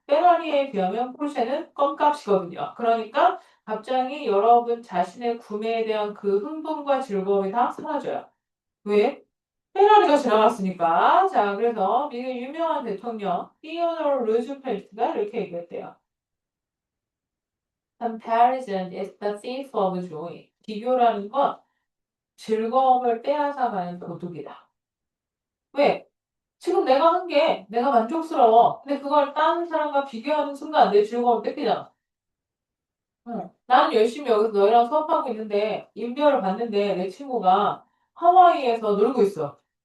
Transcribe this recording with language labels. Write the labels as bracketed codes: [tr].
[ko] 페라리에 비하면 포르쉐는 껌값이거든요. 그러니까 갑자기 여러분 자신의 구매에 대한 그 흥분과 즐거움이 다 사라져요. 왜? 페라리가 지나갔으니까. 자, 그래서 미국 유명한 대통령 티오도르 루즈펠트가 이렇게 얘기했대요. [en] Comparison is the thief of joy. [ko] 비교라는 건 즐거움을 빼앗아가는 도둑이다. 왜? 지금 내가 한 게 내가 만족스러워. 근데 그걸 다른 사람과 비교하는 순간 내 즐거움을 뺏기잖아. 응. 나는 열심히 여기서 너희랑 수업하고 있는데 인별을 봤는데 내 친구가 하와이에서 놀고 있어.